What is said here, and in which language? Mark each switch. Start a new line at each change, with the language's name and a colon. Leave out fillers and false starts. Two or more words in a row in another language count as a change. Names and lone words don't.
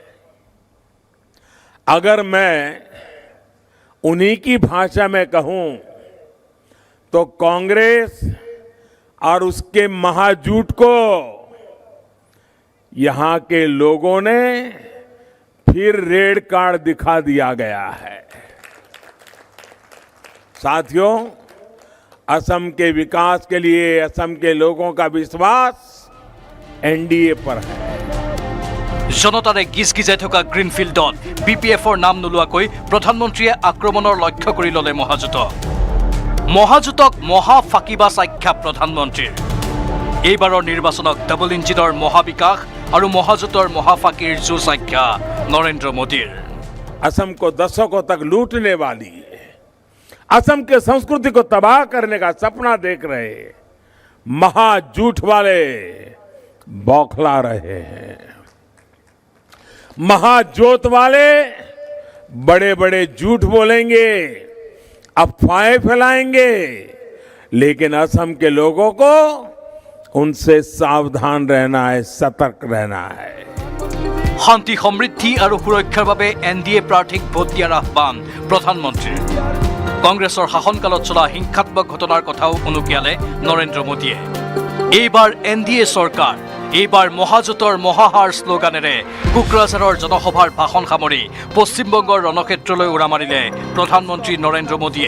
Hindi: अगर मैं उन्हीं की भाषा में कहूं तो कांग्रेस और उसके महाजूट को यहां के लोगों ने फिर
English: red card
Hindi: दिखा दिया गया है। साथियों, असम के विकास के लिए असम के लोगों का विश्वास एनडीए पर है।
Assamese: জনতাৰে গিজগিজাই থকা গ্ৰীণফিল্ডত BPFৰ নাম নোলোৱাকৈ প্ৰধানমন্ত্ৰীয়ে আক্ৰমণৰ লক্ষ্য কৰি ল'লে মহাজোঁটক। মহাজোঁটক মহা ফাঁকিবাজ আখ্যা প্ৰধানমন্ত্ৰীৰ। এইবাৰৰ নিৰ্বাচনক
English: double engineৰ
Assamese: মহাবিকাশ আৰু মহাজোঁটৰ মহাফাঁকিৰ যুঁজ আখ্যা নৰেন্দ্ৰ মোদীৰ।
Hindi: असम को दशकों तक लूटने वाली, असम के संस्कृति को तबाह करने का सपना देख रहे महाजूठ वाले बौखला रहे हैं। महाजोत वाले बड़े बड़े झूठ बोलेंगे, अफवाहें फैलाएंगे, लेकिन असम के लोगों को उनसे सावधान रहना है, सतर्क रहना है।
Assamese: শান্তি সমৃদ্ধি আৰু সুৰক্ষাৰ বাবে এনডিএ প্ৰাৰ্থীক ভোট দিয়াৰ আহ্বান প্ৰধানমন্ত্ৰীৰ। কংগ্ৰেছৰ শাসনকালত চলা হিংসাত্মক ঘটনাৰ কথাও উনুকিয়ালে নৰেন্দ্ৰ মোদীয়ে। এইবাৰ এনডিএ চৰকাৰ, এইবাৰ মহাজোঁটৰ মহাহাৰ শ্লোগানেৰে কোকৰাঝাৰৰ জনসভাৰ ভাষণ সামৰি পশ্চিমবংগৰ ৰণক্ষেত্ৰলৈ উৰা মাৰিলে প্ৰধানমন্ত্ৰী নৰেন্দ্ৰ মোদীয়ে।